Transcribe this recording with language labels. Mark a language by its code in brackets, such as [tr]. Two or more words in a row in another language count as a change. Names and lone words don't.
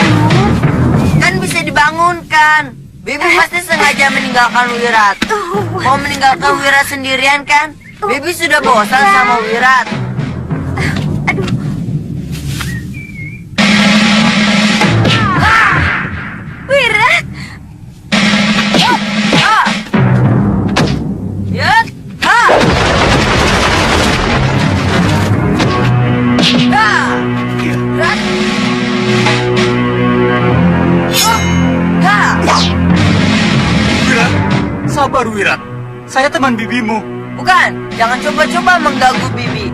[id] Kan bisa dibangunkan. Bibi pasti sengaja meninggalkan Wirat. Mau meninggalkan Wirat sendirian kan? Bibi sudah bosan sama Wirat. Wirat, Yut, ha! Wirat. Wirat, sabar Wirat. Saya teman bibimu. Bukan, jangan coba-coba mengganggu Bibi.